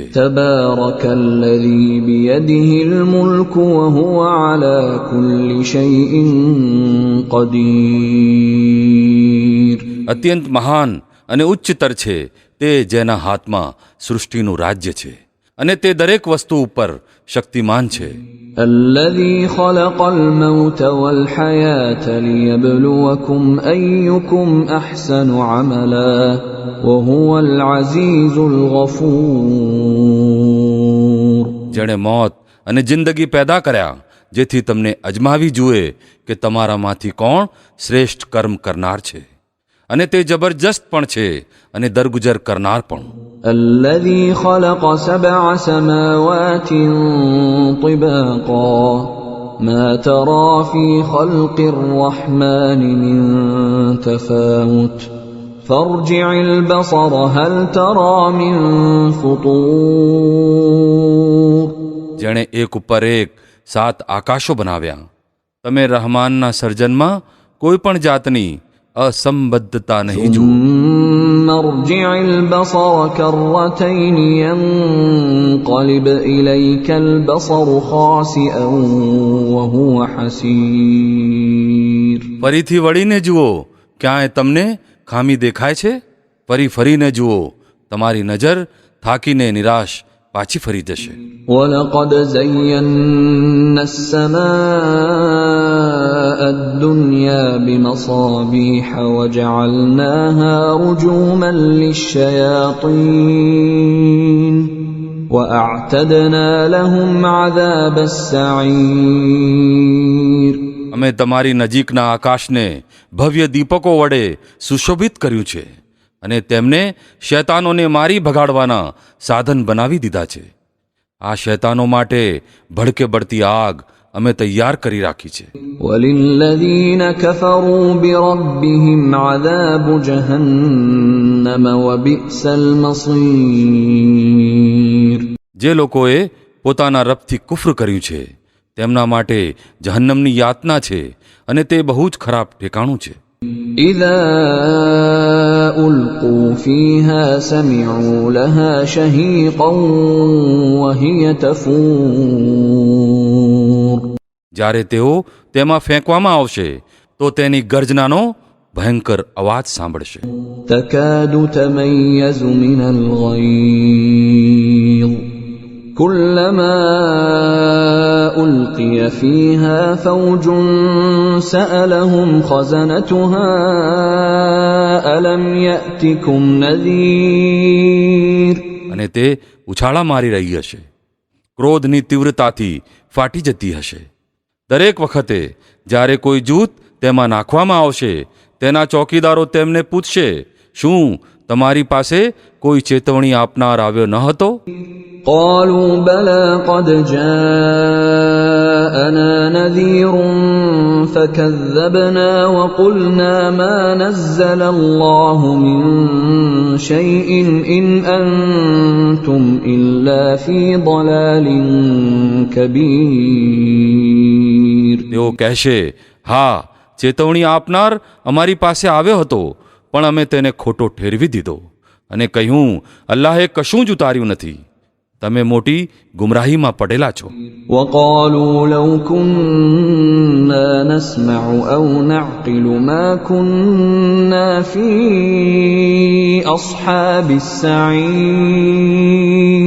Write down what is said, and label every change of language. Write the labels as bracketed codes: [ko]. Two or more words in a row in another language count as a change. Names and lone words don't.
[ar] تبارك الذي بيده الملك وهو على كل شيء قدير. [gu] અત્યંત મહાન અને ઉચ્ચતર છે તે જેના હાથમાં સૃષ્ટિનું રાજ્ય છે અને તે દરેક વસ્તુ ઉપર શક્તિમાન છે. [ar] الذي خلق الموت والحياة ليبلوكم أيكم أحسن عملا وهو العزيز الغفور. [gu] જેણે મોત અને જિંદગી પેદા કર્યા જેથી તમને અજમાવી જુએ કે તમારામાંથી કોણ શ્રેષ્ઠ કર્મ કરનાર છે, અને તે જબરજસ્ત પણ છે અને દરગુજર કરનાર પણ. [ar] الذي خلق 7 سماوات طباقا ما ترى في خلق الرحمن من تفاوت فارجع البصر هل ترى من فطور. [gu] જેણે એક ઉપર એક 7 આકાશો બનાવ્યા, તમે રહમાનના સર્જનમાં કોઈ પણ જાતની અસંબદ્ધતા નહીં જુઓ. [ar] ثم ارجع البصر كرتين ينقلب إليك البصر خاسئا وهو حسير. [gu] ફરીથી વળીને જુઓ, ક્યાંય તમને ખામી દેખાય છે? ફરીને જુઓ, તમારી નજર થાકીને નિરાશ પાછી ફરી જશે. [ar] ولقد زينا السماء الدنيا بمصابيح وجعلناها رجوما للشياطين وأعتدنا لهم عذاب السعير. [gu] અમે તમારી નજીકના આકાશને ભવ્ય દીપકો વડે સુશોભિત કર્યું છે અને તેમને શૈતાનોને મારી ભગાડવાના સાધન બનાવી દીધા છે. આ શૈતાનો માટે ભડકે બળતી આગ અમે તૈયાર કરી રાખી છે. [ar] وللذين كفروا بربهم عذاب جهنم وبئس المصير. [gu] જે લોકોએ પોતાના રબથી કુફ્ર કર્યું છે તેમના માટે જહન્નમની યાતના છે અને તે બહુ જ ખરાબ ઠેકાણું છે. [ar] إذا ألقوا فيها سمعوا لها شهيقا وهي تفور. [gu] જ્યારે તેઓ તેમાં ફેંકવામાં આવશે તો તેની ગર્જનાનો ભયંકર અવાજ સાંભળશે. [ar] تكاد تميز من الغيظ كلما ألقي فيها فوج سألهم خزنتها ألم يأتكم نذير. [gu] અને તે ઉછાળા મારી રહી હશે, ક્રોધની તીવ્રતાથી ફાટી જતી હશે. દરેક વખતે જ્યારે કોઈ જૂથ તેમાં નાખવામાં આવશે તેના ચોકીદારો તેમને પૂછશે, શું તમારી પાસે કોઈ ચેતવણી આપનાર આવ્યો ન હતો? [ar] قالوا بلى قد جاءنا نذير فكذبنا وقلنا ما نزل الله من شيء إن أنتم إلا في ضلال كبير. [gu] તેઓ કહેશે, હા, ચેતવણી આપનાર અમારી પાસે આવ્યો હતો પણ અમે તેને ખોટો ઠેરવી દીધો અને કહ્યું, અલ્લાહે કશું જ ઉતાર્યું નથી, તમે મોટી ગુમરાહીમાં પડેલા છો. [ar] وقالوا لو كنا نسمع أو نعقل ما كنا في أصحاب السعير.